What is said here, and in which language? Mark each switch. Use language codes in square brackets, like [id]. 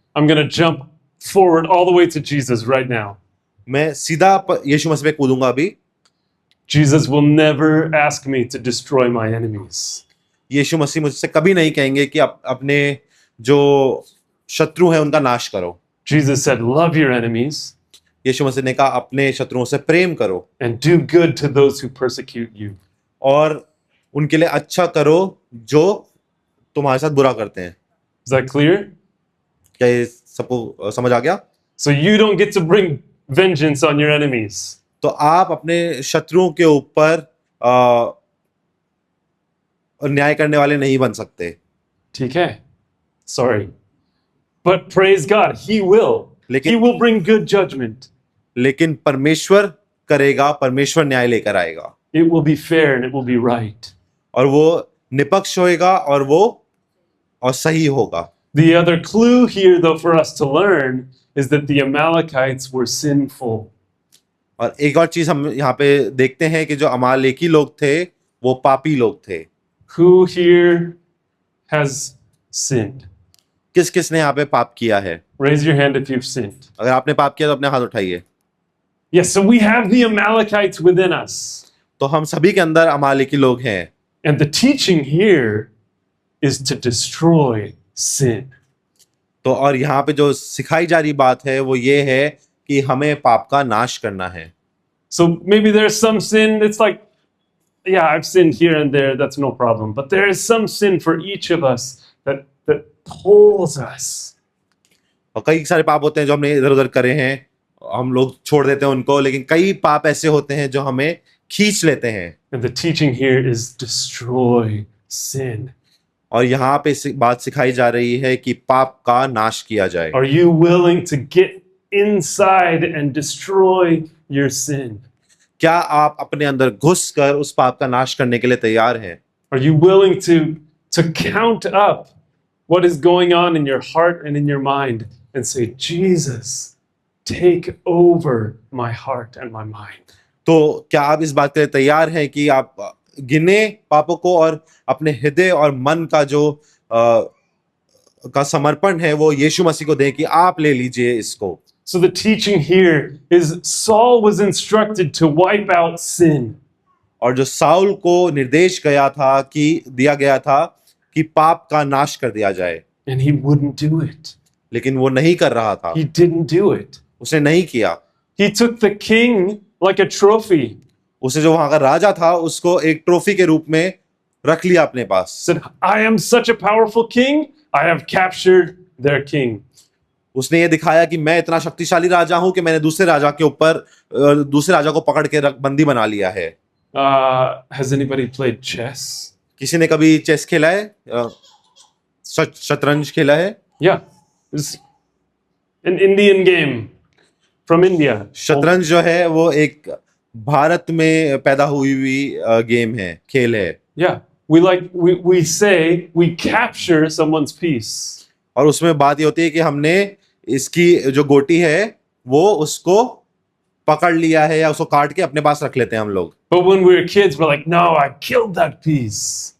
[en] I'm going to jump forward all the way to Jesus right now. [hi] मैं सीधा यीशु मसीह पे कूदूंगा अभी। [en] Jesus will never ask me to destroy my enemies. [hi] यीशु मसीह मुझसे कभी नहीं कहेंगे कि अपने जो शत्रु हैं उनका नाश करो। [en] Jesus said, love your enemies [hi] यीशु मसीह ने कहा अपने शत्रुओं से प्रेम करो [en] and do good to those who persecute you. [hi] और उनके लिए अच्छा करो जो तुम्हारे साथ बुरा करते हैं। [en] Is that clear? [hi] क्या ये सबको समझ आ गया? [en] So you don't get to bring vengeance on your enemies. [hi] तो आप अपने शत्रुओं के ऊपर न्याय करने वाले नहीं बन सकते। ठीक है? [en] Sorry. But praise God, He will. He [hi] लेकिन [en] will bring good judgment. [hi] लेकिन परमेश्वर करेगा, परमेश्वर न्याय लेकर आएगा [en] It will be fair and it will be right. [hi] और वो निष्पक्ष होएगा और सही होगा। [en] The other clue here, though, for us to learn is that the Amalekites were sinful. [hi] और एक और चीज हम यहाँ पे देखते हैं कि जो अमालेकी लोग थे वो पापी लोग थे। [en] Who here has sinned? [hi] किस किस ने यहाँ पे पाप किया है? [en] Raise your hand if you've sinned. [hi] अगर आपने पाप किया तो अपने हाथ उठाइए। [en] Yes, so we have the Amalekites within us. [hi] तो हम सभी के अंदर अमालेकी लोग हैं [en] And the teaching here is to destroy sin. [hi] तो और यहाँ पे जो सिखाई जा रही बात है वो ये है कि हमें पाप का नाश करना है। [en] So maybe there's some sin that's like, yeah, I've sinned here and there, that's no problem. But there is some sin for each of us that pulls us. [hi] और कई सारे पाप होते हैं जो हमने इधर उधर करे हैं, हम लोग छोड़ देते हैं उनको, लेकिन कई पाप ऐसे होते हैं जो हमें खींच लेते हैं। [en] And the teaching here is destroy sin. [hi] और यहाँ पे बात सिखाई जा रही है कि पाप का नाश किया जाए। [en] Are you willing to get inside and destroy your sin? [hi] क्या आप अपने अंदर घुसकर उस पाप का नाश करने के लिए तैयार हैं? [en] Are you willing to count up what is going on in your heart and in your mind and say, Jesus, take over my heart and my mind? [hi] तो क्या आप इस बात के लिए तैयार हैं कि आप गिने पापों को और अपने हृदय और मन का जो का समर्पण है वो यीशु मसीह को दें कि आप ले लीजिए इसको। [en] So the teaching here is Saul was instructed to wipe out sin. [hi] और जो साउल को निर्देश दिया गया था कि पाप का नाश कर दिया जाए, [en] And he wouldn't do it. [hi] लेकिन वो नहीं कर रहा था, [en] He didn't do it. [hi] उसने नहीं किया। [en] He took the king like a trophy. [hi] उसे जो वहां का राजा था उसको एक ट्रॉफी के रूप में रख लिया अपने पास। [en] Said, I am such a powerful king, I have captured their king. [hi] उसने ये दिखाया कि मैं इतना शक्तिशाली राजा हूं कि मैंने दूसरे राजा के ऊपर दूसरे राजा को पकड़ के बंदी बना लिया है। [en] Has anybody played chess? [hi] किसी ने कभी चेस खेला है? शतरंज खेला है? [en] Yeah, it's an Indian game from India. [hi] शतरंज जो है वो एक भारत में पैदा हुई गेम है, खेल है। [en] Yeah, we say we capture someone's piece. [hi] और उसमें बात ये होती है कि हमने इसकी जो गोटी है वो उसको पकड़ लिया है या उसको काट के अपने पास रख लेते हैं हम लोग। [en] But when we were kids, we're like, no, I killed that piece.